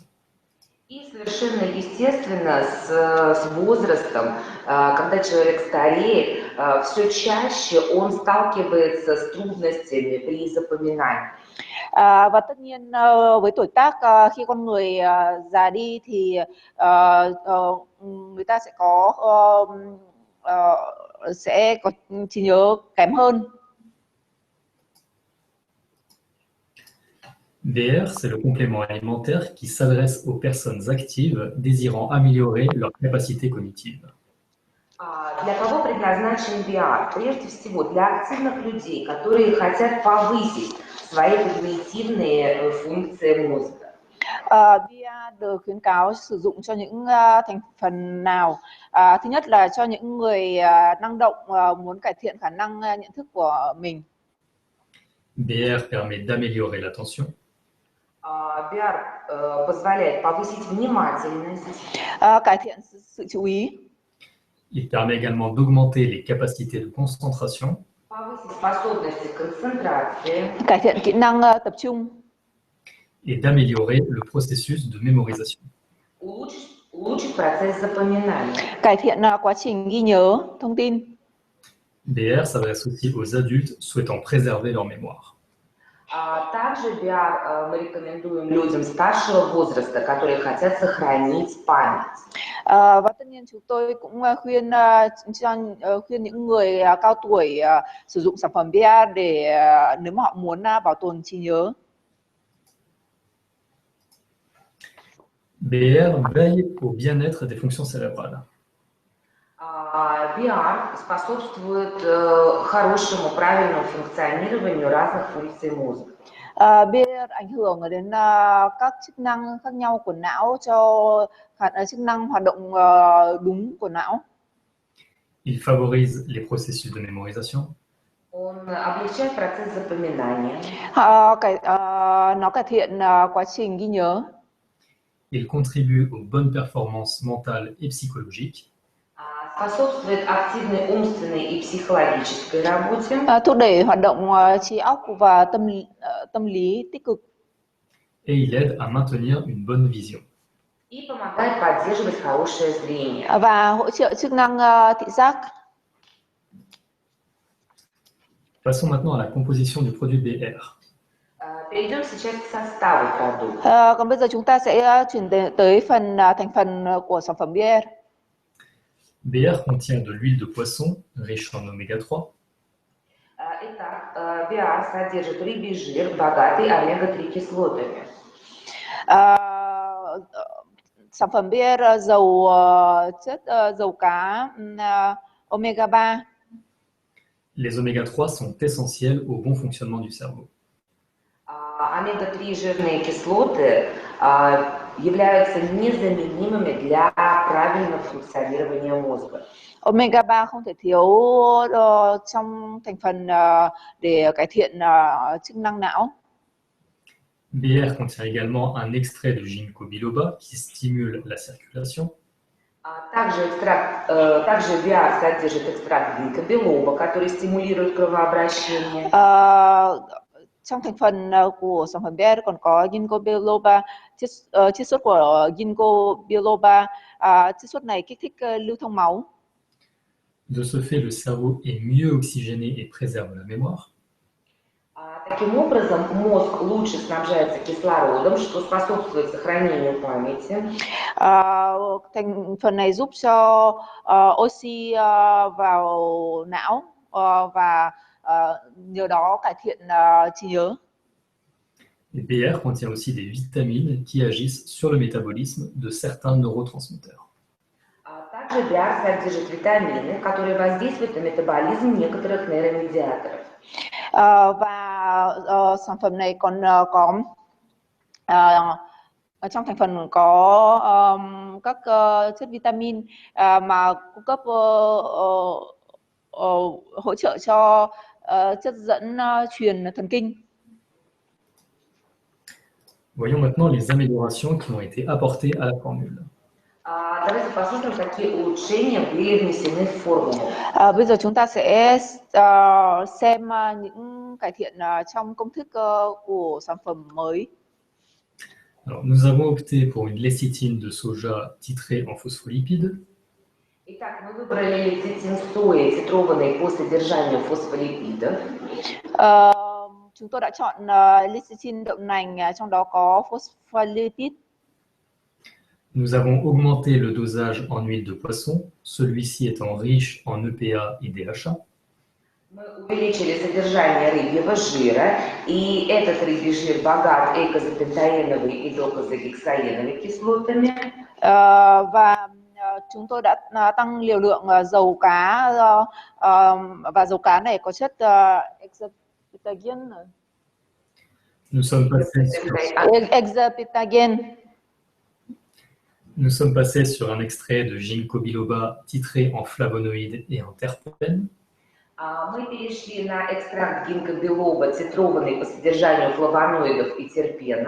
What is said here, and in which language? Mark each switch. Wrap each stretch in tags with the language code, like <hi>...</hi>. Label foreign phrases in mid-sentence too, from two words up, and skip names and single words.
<ru>И совершенно естественно с возрастом, когда человек стареет, все чаще он сталкивается с трудностями при запоминании.</ru> <vi>Và tất nhiên với tuổi tác khi con người già đi thì người ta sẽ có trí nhớ kém hơn.</vi> <fr>BR, c'est le complément alimentaire qui s'adresse aux personnes actives désirant améliorer leur capacité cognitive.</fr> <ru>Для кого предназначен BR? Прежде всего, для активных людей, которые хотят повысить свои когнитивные функции мозга.</ru> <vi>BR được khuyến cáo sử dụng cho những thành phần nào? Thứ nhất là cho những người năng động muốn cải thiện khả năng nhận thức của mình.</vi> <fr>BR permet d'améliorer l'attention.</fr> <ru>BR позволяет повысить внимательность.</ru> <vi>Cải thiện sự chú ý.</vi> <fr>Il permet également d'augmenter les capacités de concentration.</fr> <ru>Повысить способности к концентрации.</ru> <vi>Cải thiện kỹ năng tập trung.</vi> <fr>Et d'améliorer le processus de mémorisation.</fr> <ru>Улучшить процесс запоминания.</ru> <vi>Cải thiện quá trình ghi nhớ thông tin.</vi> <fr>BR s'adresse aussi aux adultes souhaitant préserver leur mémoire.</fr> <ru>Также BR мы рекомендуем людям старшего возраста, которые хотят сохранить память.</ru> <vi>Và tất nhiên chúng tôi cũng khuyên những người cao tuổi sử dụng sản phẩm BR để nếu mà họ muốn bảo tồn trí nhớ.</vi> <fr>BR veille au bien-être des fonctions cérébrales.</fr> <ru>BR способствует хорошему, правильному функционированию разных функций мозга.</ru> <vi>BR ảnh hưởng đến các chức năng khác nhau của não cho chức năng hoạt động đúng của não.</vi> <fr>Il favorise les processus de mémorisation.</fr> <ru>Он облегчает процесс запоминания.</ru> <vi>Nó cải thiện quá trình ghi nhớ.</vi> <fr>Il contribue aux bonnes performances mentales et psychologiques.</fr> <ru>Способствует активной умственной и психологической работе.</ru> <vi>Thúc đẩy hoạt động trí óc và tâm lý tích cực.</vi> <fr>Et il aide à maintenir une bonne vision.</fr> <ru>И помогает поддерживать хорошее зрение.</ru> <vi>Và hỗ trợ chức năng thị giác.</vi> <fr>Passons maintenant à la composition du produit BR.</fr> <ru>Перейдем сейчас к составу продукта.</ru> <vi>Còn bây giờ chúng ta sẽ chuyển tới phần thành phần của sản phẩm BR.</vi> <fr>BR contient de l'huile de poisson riche en oméga 3.</fr> <ru>Итак, BR содержит рыбий жир, богатый омега-3 кислотами.</ru> <vi>Sản phẩm BR giàu chất dầu cá omega 3.</vi> <fr>Les oméga 3 sont essentiels au bon fonctionnement du cerveau.</fr> <ru>Омега-3 жирные кислоты являются незаменимыми для правильного функционирования мозга.</ru> <vi>Omega 3 không thể thiếu trong thành phần để cải thiện chức năng não.</vi> <fr>BR contient également un extrait de ginkgo biloba qui stimule la circulation.</fr> <ru>Также BR содержит экстракт гинкобилоба, который стимулирует кровообращение.</ru> <vi>Trong thành phần của sản phẩm BR còn có ginkgo biloba, chiết xuất của ginkgo biloba. Chiết xuất này kích thích lưu thông máu.</vi> <fr>De ce fait, le cerveau est mieux oxygéné et préserve la mémoire.</fr> <ru>Таким образом, мозг лучше снабжается кислородом, что способствует сохранению памяти.</ru> <vi>Thành phần này giúp cho oxy vào não và nhờ đó cải thiện trí nhớ.</vi> <fr>Et BR contient aussi des vitamines qui agissent sur le métabolisme de certains neurotransmetteurs.</fr> <ru>Также BR содержит витамины, которые воздействуют на метаболизм некоторых нейромедиаторов.</ru> <vi>Và sản phẩm này còn có trong thành phần có các chất vitamin mà cung cấp hỗ trợ cho chất dẫn truyền thần kinh.</vi> <fr>Voyons maintenant les améliorations qui ont été apportées à la formule.</fr> <ru>Давайте посмотрим, какие улучшения были внесены в формулу.</ru> <vi>Bây giờ chúng ta sẽ xem những cải thiện trong công thức của sản phẩm mới.</vi> <fr>Alors, nous avons opté pour une lécithine de soja titrée en phospholipides.</fr> <ru>Итак, мы выбрали лецитин сои, титрованный по содержанию фосфолипидов.</ru> <vi>Chúng tôi đã chọn lecithin đậu nành, trong đó có phospholipid.</vi> <fr>Nous avons augmenté le dosage en huile de poisson, celui-ci étant riche en EPA et DHA.</fr> <ru>Мы увеличили содержание рыбьего жира, и этот рыбий жир богат эйкозапентаеновой и докозагексаеновой кислотами.</ru> <vi>Và chúng tôi đã tăng liều lượng dầu cá, và dầu cá này có chất exapitagen.</vi> <fr>Nous sommes passés sur un extrait de ginkgo biloba titré en flavonoïdes et en terpènes.</fr> <ru>Мы перешли на экстракт гинкго-билоба, титрованный по содержанию флавоноидов и терпенов.</ru>